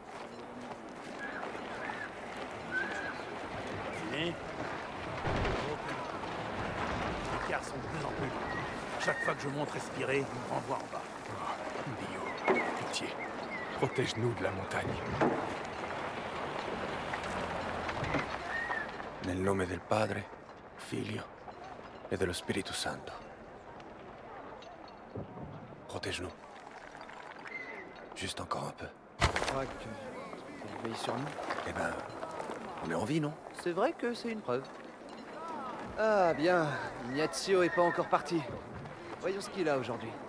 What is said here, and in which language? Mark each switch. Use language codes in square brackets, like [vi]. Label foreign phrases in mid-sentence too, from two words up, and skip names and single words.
[fr] Les écarts sont de plus en plus longs. Chaque fois que je monte respirer, ils me renvoient en bas. Dio, pitié. Protège-nous de la montagne. [it] Nel nome del Padre, Figlio et dello Spirito Santo. [fr] Protège-nous. Juste encore un peu. Tu crois que tu veilles sur nous? Eh ben, on est en vie, non? C'est vrai que c'est une preuve. Ah bien, Ignazio est pas encore parti. Voyons ce qu'il a aujourd'hui.